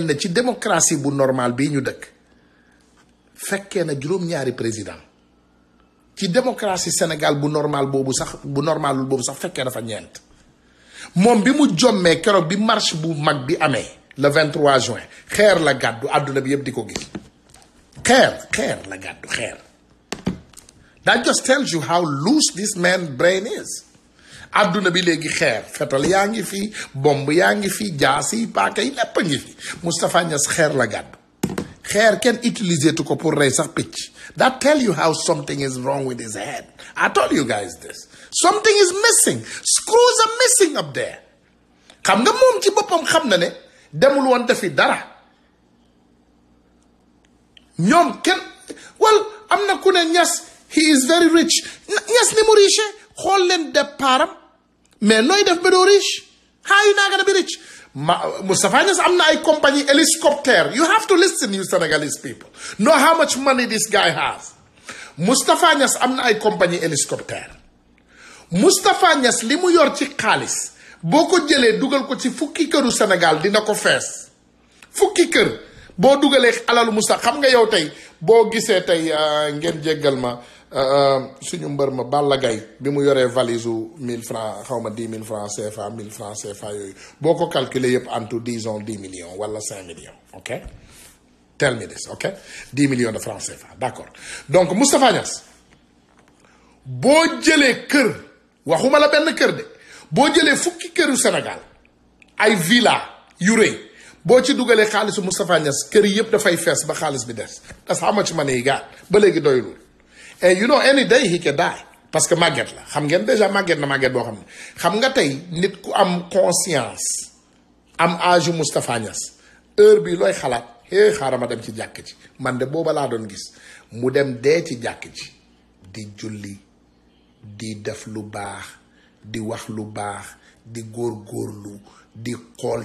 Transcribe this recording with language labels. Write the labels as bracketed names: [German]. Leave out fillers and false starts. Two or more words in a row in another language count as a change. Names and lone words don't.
[Wolof] na ci démocratie bu normal bii ñu dëkk fekkee na juróom-ñaari président ci démocratie Sénégal bu normal boobu sax bu normalul boobu sax fekkee dafa ñeent moom bi mu jommee keroog bi marche bu mag bi amee [French] le 23 juin [Wolof] xeer la gàddu àdduna bi yëpp di ko gis xeer la gàddu xeer. [English] That just tells you how loose this man's brain is. [Wolof] àdduna bi léegi xeer fetal yaa ngi fi bomb yaa ngi fi jaasi paaka yi lépp a ngi fi Moustapha Niass xeer la gàddu xeer kenn utilisé tu ko pour rey sax picc. [English] That tell you how something is wrong with his head. I told you guys this. Something is missing. Screws are missing up there. [Wolof] xam nga moom ci boppam xam na ne demul woon defi dara ñoom kenn well am na ku ne Niass [English] he is very rich. [Wolof] Niass ni mu riche xool leen départam mais nooy def ba doo riche [English] how you not gonna be rich. [Wolof] Moustapha Niass am na ay [French] compagnie hélicoptère. [English] You have to listen, you Senegalese people. Know how much money this guy has. [Wolof] Moustapha Niass am na ay [French] compagnie hélicoptère. [Wolof] Moustapha Niass li mu yor ci xaalis boo ko jëlee dugal ko ci fukki këru Sénégal dina ko fees fukki kër boo dugalee alalu Moustapha xam nga yow tey boo gisee tey ngeen jéggal ma suñu mbër ma Balla Gaye bi mu yoree valise u [French] 1000 francs [Wolof] xaw ma [French] 10 000 francs CFA 1000 francs CFA [Wolof] yooyu boo ko calculer yëpp [French] en tout disons 10 millions [Wolof] wala 5 millions [English] ok tell me this ok [French] 10 millions de francs CFA d'accord donc [Wolof] Moustapha Niass boo jëlee kër waxuma la benn kër de boo jëlee fukki këru Sénégal ay villa yu rëy boo ci dugalee xaalisu Moustapha Niass kër yëpp dafay fees ba xaalis bi des [English] that's how much money he got [Wolof] ba léegi doyulul. [English] And you know any day he can die [French] parce que [Wolof] màgget la xam ngeen déjà màgget na màgget boo xam ne xam nga tey nit ku am conscience am âge Moustapha Niass heure bi looy xalaat xaaral ma dem ci jàkk ji man de booba laa doon gis mu dem dee ci jàkk ji di julli di def lu baax di wax lu baax di góorgóorlu di xool